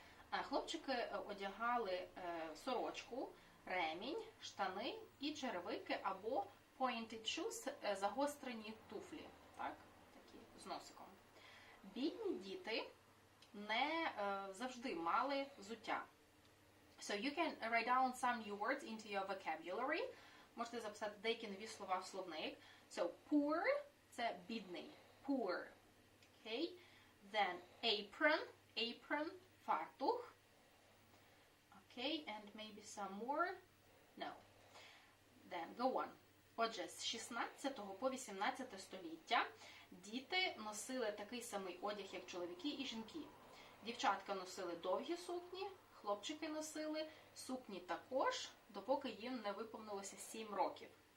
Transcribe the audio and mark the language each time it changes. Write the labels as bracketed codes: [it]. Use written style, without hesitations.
[uk] Хлопчики одягали сорочку, ремінь, штани і черевики або [en] pointed shoes, [uk] загострені туфлі, так, такі з носиком. Бідні діти не завжди мали взуття. [en] So you can write down some new words into your vocabulary. [uk] Можете записати деякі нові слова в словник. [en] So poor – [uk] це бідний. [en] Poor. Okay. Then apron. Apron – фартух. Okay, and maybe some more. No. Then go on. [uk] Отже, з 16 по 18 століття діти носили такий самий одяг, як чоловіки і жінки. Дівчатка носили довгі сукні, хлопчики носили сукні також, допоки їм не виповнилося 7 років.